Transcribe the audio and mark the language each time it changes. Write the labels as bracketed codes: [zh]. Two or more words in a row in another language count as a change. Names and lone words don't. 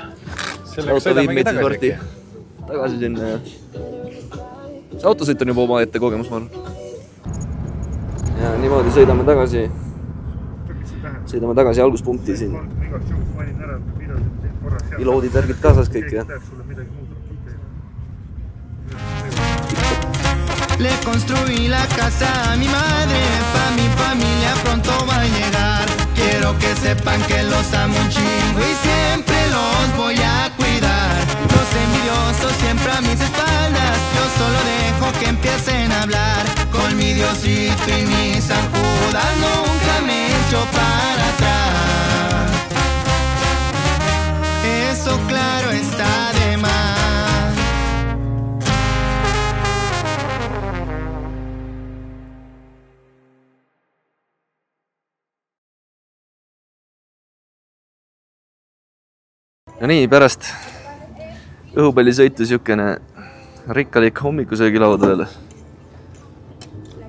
[et] Auto viib meid siis varti tagasi sinna ja see autosõit on juba oma ette kogemus, ma arvan. Ja niimoodi sõidame tagasi alguspunkti siin. Piloodid värgid kaasas kõik, jah. [es] Le construí la casa a mi madre, pa' mi familia pronto va a llegar. Quiero que sepan que los amo un chingo y siempre los voy a cuidar. Los envidiosos siempre a mis espaldas, yo solo dejo que empiecen a hablar. Con mi Diosito y mis Judas nunca me echo para atrás. Eso claro está de más. [et] Ja nii, pärast õhupallisõitu siukene rikkalik hommikusöögilaud veel.